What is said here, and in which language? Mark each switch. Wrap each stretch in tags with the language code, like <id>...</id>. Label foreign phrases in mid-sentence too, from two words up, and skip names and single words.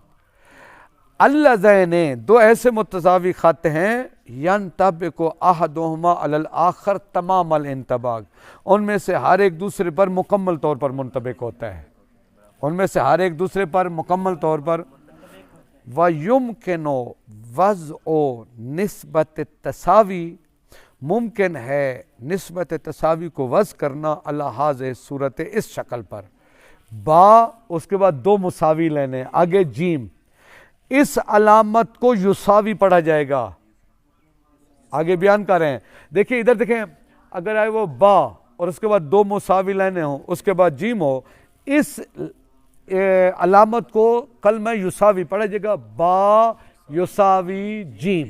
<ur>اللذین، دو ایسے متساوی خط ہیں،</ur> <ar>ینطبق احدہما علی الآخر تمام الانطباق،</ar> <ur>ان میں سے ہر ایک دوسرے پر مکمل طور پر منطبق ہوتا ہے، ان میں سے ہر ایک دوسرے پر مکمل طور پر۔</ur> <ar>وَيُمْكِنُ وَضْعُ نسبت تساوی،</ar> <ur>ممکن ہے نسبت تساوی کو وضع کرنا</ur> <ar>علی ہذہ صورت،</ar> <ur>اس شکل پر، با اس کے بعد دو مساوی لینے، آگے جیم، اس علامت کو یساوی پڑھا جائے گا، آگے بیان کر رہے ہیں۔ دیکھیں ادھر دیکھیں، اگر آئے وہ با اور اس کے بعد دو مساوی لینے ہوں، اس کے بعد جیم ہو، اس علامت کو کلمہ یساوی پڑھا جائے گا، با یساوی جیم۔</ur>